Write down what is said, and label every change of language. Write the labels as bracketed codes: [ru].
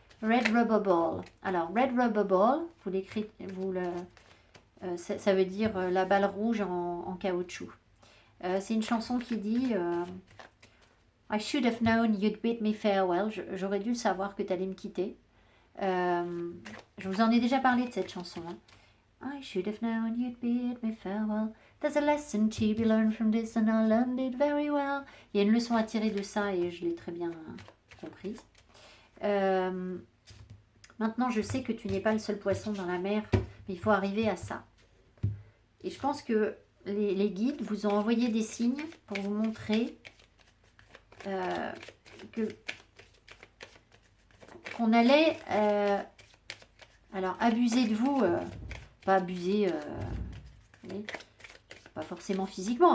[fr] Red Rubber Ball. Alors, Red Rubber Ball, vous l'écrivez, ça veut dire la balle rouge en caoutchouc. C'est une chanson qui dit I should have known you'd bid me farewell. J'aurais dû le savoir que tu allais me quitter. Je vous en ai déjà parlé de cette chanson, hein. [en] I should have known you'd bid me farewell. There's a lesson to be learned from this and I learned it very well. [fr] Il y a une leçon à tirer de ça et je l'ai très bien comprise. Maintenant, je sais que tu n'es pas le seul poisson dans la mer, mais il faut arriver à ça. Et je pense que les guides vous ont envoyé des signes pour vous montrer qu'on allait alors abuser de vous, pas abuser, oui, pas forcément physiquement.